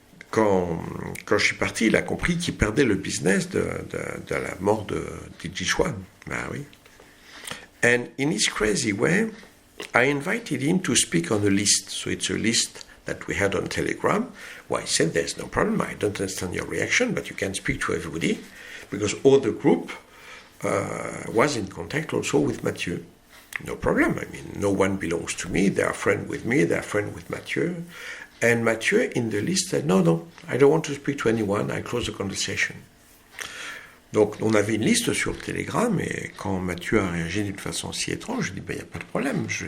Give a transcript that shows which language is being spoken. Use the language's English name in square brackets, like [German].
[French] Quand je suis parti, il a compris qu'il perdait le business de la mort d' [English] each one. [French] Ben oui. [English] And in his crazy way, I invited him to speak on a list. So it's a list that we had on Telegram. Well, I said, there's no problem. I don't understand your reaction, but you can speak to everybody. Because all the group was in contact also with Mathieu. No problem. I mean, no one belongs to me. They are friends with me. They are friends with Mathieu. And Mathieu in the list said, no, I don't want to speak to anyone. I close the conversation. [French] Donc, on avait une liste sur le Telegram, et quand Mathieu a réagi d'une façon si étrange, je dis, il n'y a pas de problème.